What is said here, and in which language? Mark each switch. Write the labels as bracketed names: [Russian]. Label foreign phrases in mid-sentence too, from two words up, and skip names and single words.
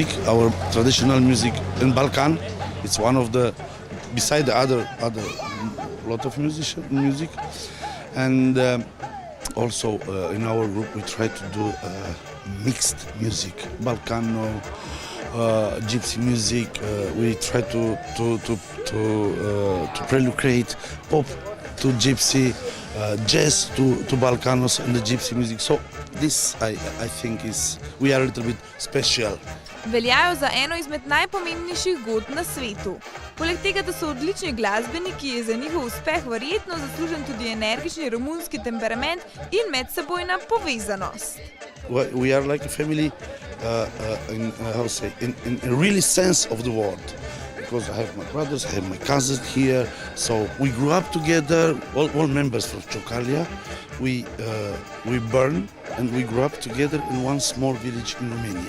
[English] Our traditional music in Balkan. It's one of the, beside the other lot of music, and also in our group we try to do mixed music, Balkano, gypsy music. We try to relocate pop to gypsy, jazz to Balkanos and the gypsy music. So this I think is, we are a little bit special. [Slovenian] Veljajo za eno izmed najpomembnejših godb na svetu. Poleg tega, da so odlični glasbeniki, je za njihov uspeh verjetno zaslužen tudi energični romunski temperament in medsebojna povezanost. [English] We are like a family in a really sense of the word. Because I have my brothers, I have my cousins here, so we grew up together, all members from Ciocarlia. We born and we grew up together in one small village in Romania.